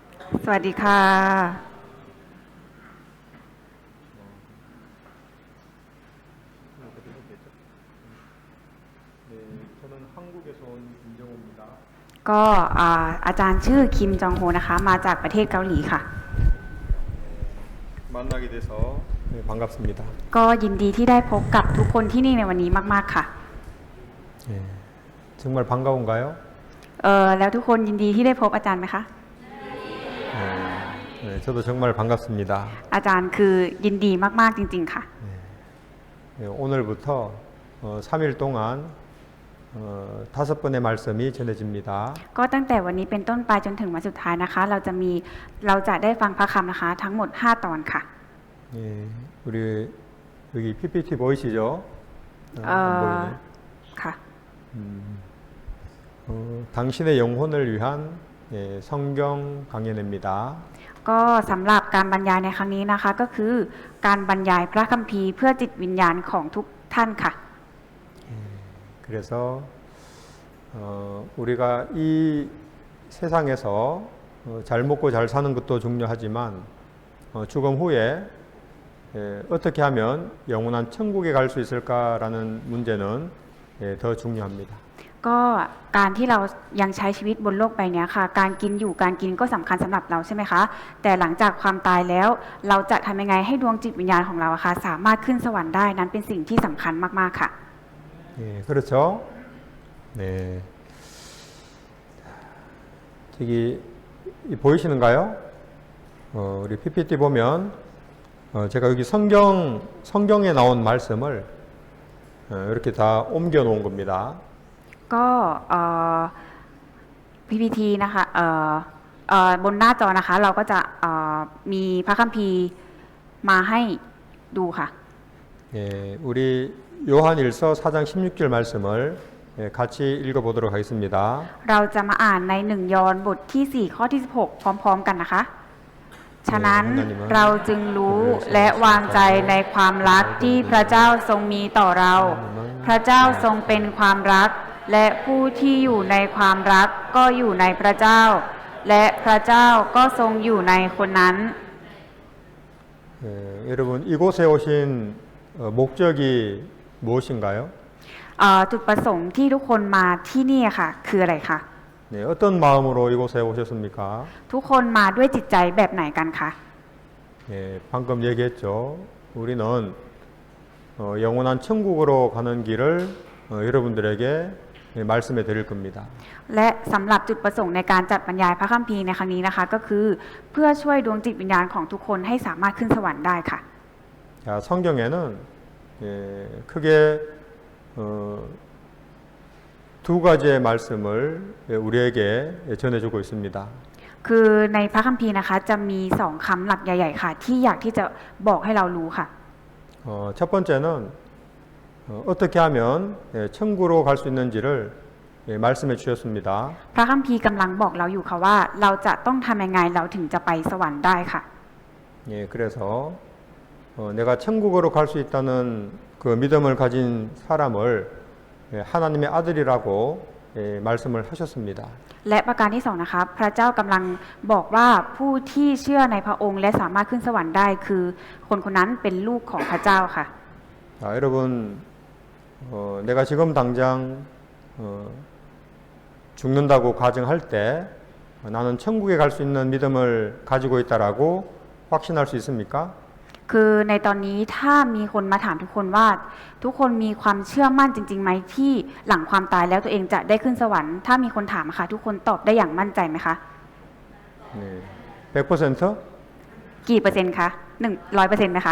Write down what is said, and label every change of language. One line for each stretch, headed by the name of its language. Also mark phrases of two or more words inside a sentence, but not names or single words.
Thai: สวัสดีค่ะ
Korean: 네, 저는 한국에서 온 김정호입니다.
Thai: ก็อาจารย์ชื่อคิมจองโฮนะคะมาจากประเทศเกาหลีค่ะ
Korean: 만나게 돼서 반갑습니다.
Thai: ก็ยินดีที่ได้พบกับทุกคนที่นี่ในวันนี้มากๆค่ะ
Korean: 네, 정말 반가운가요?
Thai: แล้วทุกคนยินดีที่ได้พบอาจารย์ไหมคะ
Korean: 네, 저도 정말 반갑습니다.
Thai: อาจารย์คือยินดีมากๆจริงๆค่ะ
Korean: 네, 오늘부터 3일 동안 5번의 말씀이 전해집니다.
Thai: ก็ตั้งแต่วันนี้เป็นต้นไปจนถึงวันสุดท้ายนะคะ เราจะได้ฟังพระคำนะคะ ทั้งหมด5ตอนค่ะ
Korean: 예, 우리 여기 PPT 보이시죠? 안 보이네.
Thai: ค่ะ
Korean: 당신의 영혼을 위한 성경 강연입니다.
Thai: ก็สำหรับการบรรยายในครั้งนี้นะคะ ก็คือการบรรยายพระคัมภีร์เพื่อจิตวิญญาณของทุกท่านค่ะ
Korean: 그래서 우리가 이 세상에서 잘 먹고 잘 사는 것도 중요하지만 죽음 후에 어떻게 하면 영원한 천국에 갈 수 있을까라는 문제는 더 중요합니다.
Thai: ก็การที่เรายังใช้ชีวิตบนโลกใบนี้ค่ะ การกินอยู่การกินก็สำคัญสำหรับเราใช่ไหมคะ แต่หลังจากความตายแล้วเราจะทำยังไงให้ดวงจิตวิญญาณของเราค่ะสามารถขึ้นสวรรค์ได้นั้นเป็นสิ่งที่สำคัญมากๆค่ะ
Korean: 예, 그렇죠. 네. 저기 보이시는가요? 우리 PPT 보면 제가 여기 성경에 나온 말씀을 이렇게 다 옮겨 놓은 겁니다.
Thai: ก็ PPT นะคะบนหน้าจอนะคะเราก็จะมีพระคัมภีร์มาให้ดูค่ะ
Korean: 예, 우리 요한일서 4장 16절 말씀을 같이 읽어보도록 하겠습니다.
Thai: เราจะมาอ่านใน1ยอห์นบทที่4ข้อที่16พร้อมๆกันนะคะ ฉะนั้นเราจึงรู้และวางใจในความรักที่พระเจ้าทรงมีต่อเรา พระเจ้าทรงเป็นความรักและผู้ที่อยู่ในความรักก็อยู่ในพระเจ้า และพระเจ้าก็ทรงอยู่ในคนนั้น
Korean: 여러분 이곳에 오신 목적이 무엇인가요?
Thai: จุดประสงค์ที่ทุกคนมาที่นี่ค่ะคืออะไรคะ
Korean: 네, 어떤 마음으로 이곳에 오셨습니까?
Thai: ทุกคนมาด้วยจิตใจแบบไหนกันคะ
Korean: 네, 방금 얘기했죠. 우리는 영원한 천국으로 가는 길을 여러분들에게 말씀해 드릴 겁니다.
Thai: และสำหรับจุดประสงค์ในการจัดบรรยายพระคัมภีร์ในครั้งนี้นะคะ ก็คือเพื่อช่วยดวงจิตวิญญาณของทุกคนให้สามารถขึ้นสวรรค์ได้ค่ะ
Korean: 자, 성경에는 크게 두 가지의 말씀을 우리에게 전해주고 있습니다.
Thai: คือในพระคัมภีร์นะคะจะมี2คำหลักใหญ่ ๆ ค่ะ ที่อยากที่จะบอกให้เรารู้ค่ะ
Korean: 첫 번째는 어떻게 하면 천국으로 갈 수 있는지를 말씀해 주셨습니다.
Thai: พระคัมภีร์กำลังบอกเราอยู่ค่ะว่าเราจะต้องทำยังไงเราถึงจะไปสวรรค์ได้ค่ะ
Korean: 예, 그래서 내가 천국으로 갈 수 있다는 그 믿음을 가진 사람을 하나님의 아들이라고 말씀을 하셨습니다.
Thai: และประการที่2นะคะพระเจ้ากำลังบอกว่าผู้ที่เชื่อในพระองค์และสามารถขึ้นสวรรค์ได้คือคนคนนั้นเป็นลูกของพระเจ้าค่ะ
Korean: 자, 여러분 내가 지금 당장 죽는다고 가정할 때 나는 천국에 갈 수 있는 믿음을 가지고 있다라고 확신할 수 있습니까?
Thai: คือในตอนนี้ถ้ามีคนมาถามทุกคนว่าทุกคนมีความเชื่อมั่นจริงๆไหมที่หลังความตายแล้วตัวเองจะได้ขึ้นสวรรค์ถ้ามีคนถามค่ะทุกคนตอบได้อย่างมั่นใจไหมคะ
Korean: 네, 100%?
Thai: กี่เปอร์เซ็นต์คะ100%ไหมคะ